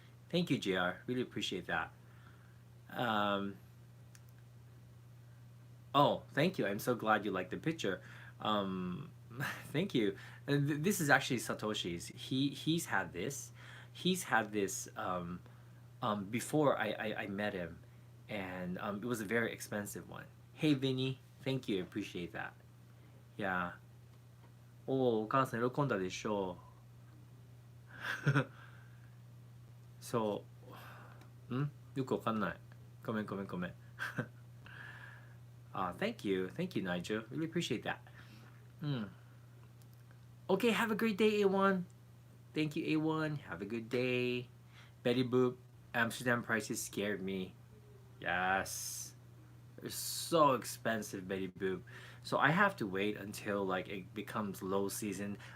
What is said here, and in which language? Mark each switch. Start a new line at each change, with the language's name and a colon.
English: Thank you, JR. Really appreciate that. Um, oh, thank you. I'm so glad you like the picture. Um, thank you. This is actually Satoshi's. He's had this. He's had this before I met him, and it was a very expensive one. Hey, Vinny. Thank you. Appreciate that. Yeah.
Japanese: おー、お母さん喜んだでしょう。そう。よくわかんない。ごめん。
English: Thank you. Thank you, Nigel. Really appreciate that. Mm. Okay, have a great day, A1. Thank you, A1. Have a good day. Betty Boop. Amsterdam prices scared me. Yes. They're so expensive, Betty Boop. So I have to wait until like it becomes low season.